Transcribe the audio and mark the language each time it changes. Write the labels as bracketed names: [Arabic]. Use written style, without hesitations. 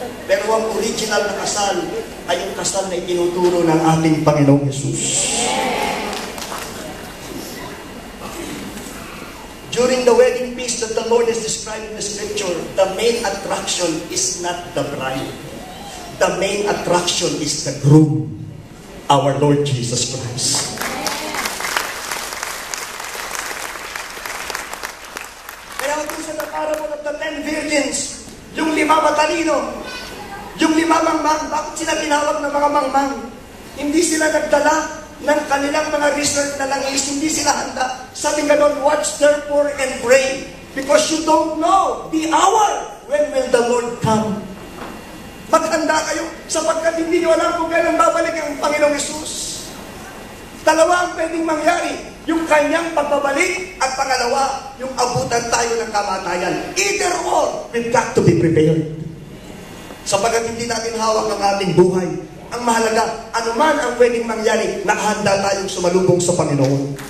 [Filipino] Pero ang original na kasal ay yung kasal na itinuturo ng ating Panginoong Yesus. [English] During the wedding feast that the Lord is describing in the scripture, the main attraction is not the bride. The main attraction is the groom, our Lord Jesus Christ. [Filipino] Kaya kung sa parable of the 10 virgins, yung 5 matalino, yung 5 mangmang, bakit sila tinawag ng mga mangmang? Hindi sila nagdala ng kanilang mga research na langis, hindi sila handa. Sabi nga doon, [English] watch therefore and pray, because you don't know the hour when will the Lord come. [Filipino] Maghanda kayo, sapagkat hindi nyo alam kung kailan babalik ang Panginoong Yesus. Dalawa ang pwedeng mangyari, yung kanyang pagbabalik, at pangalawa, yung abutan tayo ng kamatayan. [English] Either or, we've got to be prepared. [Filipino] Sapagkat hindi natin hawak ang ating buhay. Ang mahalaga, anuman ang pwedeng mangyari, nakahanda tayong sumalubong sa Panginoon.